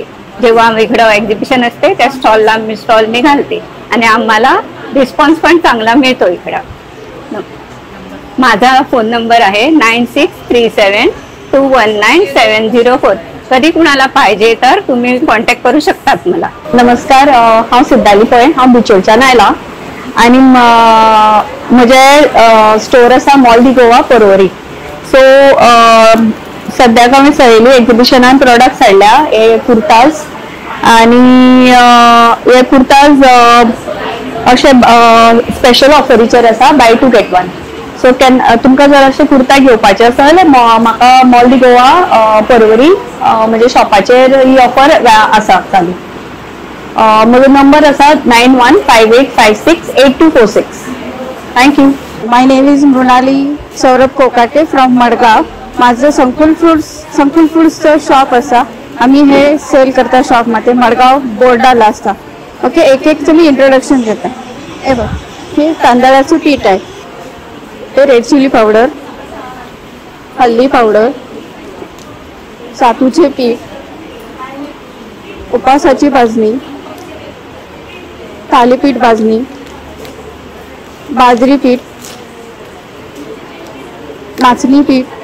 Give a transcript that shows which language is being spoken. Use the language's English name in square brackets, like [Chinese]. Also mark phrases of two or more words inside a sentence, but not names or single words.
[Marathi] जेव्हा इकडं एक्झिबिशन असते त्या स्टॉल मी घालते आणि आम्हाला रिस्पॉन्स पण चांगला मिळतो इकडं. माझा फोन नंबर आहे 9637219704. कधी कुणाला पाहिजे तर तुम्ही कॉन्टॅक्ट करू शकतात मला. [Konkani] नमस्कार, हांव सिद्धाली पळय, हांव बिचोलच्यान आयलां आनी म्हजे स्टोर आसा मॉल दी गोवा पर्वरी. सो सद्याक हांवें सहेली एक्झिबिशनान प्रोडक्ट्स हाडल्या. हे कुर्ताज आनी हे कुर्ताज अशे स्पेशल ऑफरीचेर आसा, [English] buy 2 get 1. [Konkani] सो तुमकां जर अशे कुर्ता घेवपाचे आसा जाल्यार म्हाका मॉल दी गोवा पर्वरी म्हणजे शॉपाचेर ही ऑफर आसा चालू. म्हजो नंबर आसा 9158568246. थँक्यू. [English] माय नेम इज मृणाली सौरभ कोकाटे फ्रॉम मडगाव. [Marathi] माझं संकुल फ्रुट्सचं शॉप आसा. आम्ही हे सेल करता शॉपमध्ये. मडगाव बोर्डाला असता. ओके, एक तुम्ही इंट्रोडक्शन घेता. हे बघ, हे तांदळाचं पीठ आहे, हे [English] red chili powder, [Marathi] हल्दी पावडर, सातूचे पीठ, उपासाची भाजणी, थालीपीठ भाजणी, बाजरी पीठ, नाचणी पीठ,